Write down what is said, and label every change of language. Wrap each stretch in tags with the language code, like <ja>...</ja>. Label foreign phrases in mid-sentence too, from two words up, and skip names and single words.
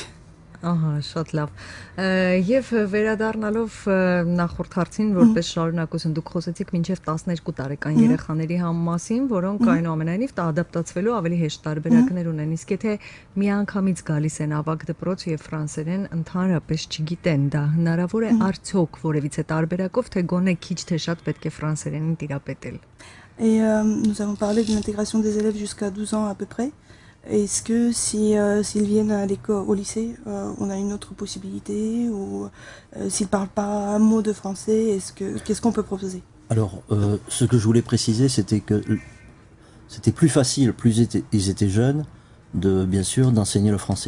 <hy>Ահա, շատ լավ։ Եվ վերադառնալով նախորդ հարցին, որպես շարունակություն, դուք խոսեցիք մինչև 12 տարեկան երեխաների մասին, որոնք այնուամենայնիվ ադապտացվելու ավելի հեշտ տարբերակներ ունեն։ Իսկ եթե միանգամից գալիս են ավագ դպրոց եւ ֆրանսերեն ընդհանրապես չգիտեն, դա հնարավոր է արդյոք որևիցե տարբերակով, թե գոնե քիչ թե շատ պետք է ֆրանսերենին տիրապետել։</hy> <fr>Et nous avons parlé de l'intégration des élèves jusqu'à 12 ans à peu près. Est-ce que s'ils viennent à l'école, au lycée, on a une autre possibilité ou s'ils ne parlent pas un mot de français, qu'est-ce qu'on peut proposer? Alors, ce que je voulais préciser, c'était que c'était plus facile, plus ils étaient jeunes, bien sûr, d'enseigner le français.</fr>